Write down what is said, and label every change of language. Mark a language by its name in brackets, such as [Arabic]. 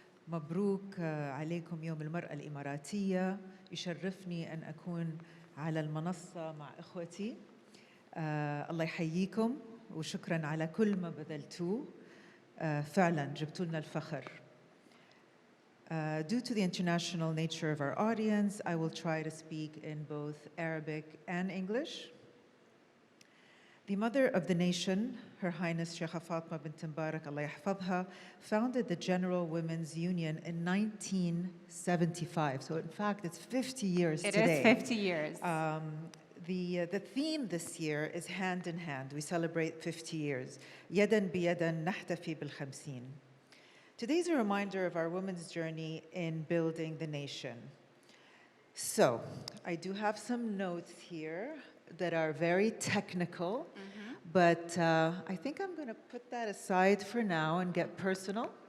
[Arabic] مبروك عليكم يوم المرأة الإماراتية. يشرفني أن أكون على المنصة مع إخوتي. الله يحييكم وشكرا على كل ما بذلتوه. فعلا جبتوا لنا الفخر. [English] Due to the international nature of our audience, I will try to speak in both Arabic and English. The mother of the nation, Her Highness Sheikha Fatima bint Mubarak, [Arabic] Allah yahfadha, [English] founded the General Women's Union in 1975. So in fact, it's 50 years today. It is 50 years. The theme this year is hand in hand. We celebrate 50 years. [Arabic] يداً بيداً نحتفي بالخمسين. [English] Today's a reminder of our women's journey in building the nation. So, I do have some notes here that are very technical, but I think I'm going to put that aside for now and get personal.